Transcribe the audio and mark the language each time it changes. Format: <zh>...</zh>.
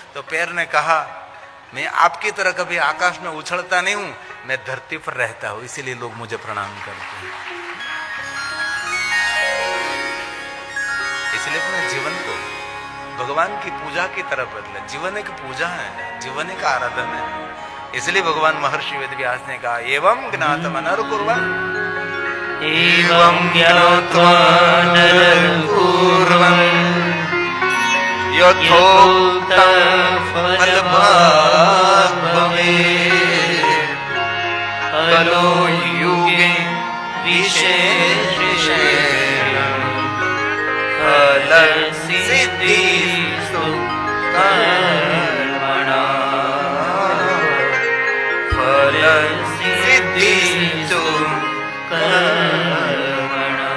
<hi>तो पैर ने कहा मैं आपकी तरह कभी आकाश में उछलता नहीं हूं, मैं धरती पर रहता हूं, इसीलिए लोग मुझे प्रणाम करते हैं। इसलिए अपने जीवन को भगवान की पूजा की तरफ बदले। जीवन एक पूजा है, जीवन एक आराधना है। इसलिए भगवान महर्षि वेदव्यास ने कहा</hi> <sa>एवं ज्ञातम् नरकुर्वन्, एवं ज्ञात्वा नरकुर्वन् यथोक्तं फलभाग् भवेत्। कलो युगे विशेषेण फलसिद्धिस्तु कर्मणा। फलसिद्धिस्तु कर्मणा।</sa>